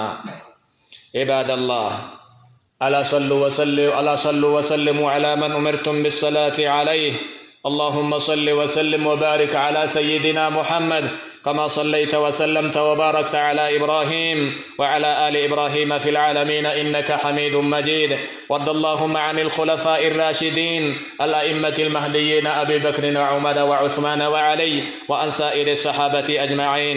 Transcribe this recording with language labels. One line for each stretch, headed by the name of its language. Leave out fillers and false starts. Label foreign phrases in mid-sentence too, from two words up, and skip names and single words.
Arabic: عباد الله ألا صلوا وسلموا على من أمرتم بالصلاة عليه. اللهم صل وسلم وبارك على سيدنا محمد كما صليت وسلمت وباركت على إبراهيم وعلى آل إبراهيم في العالمين إنك حميد مجيد. وارض اللهم عن الخلفاء الراشدين الأئمة المهديين أبي بكر وعمر وعثمان وعلي وأن سائر الصحابة أجمعين.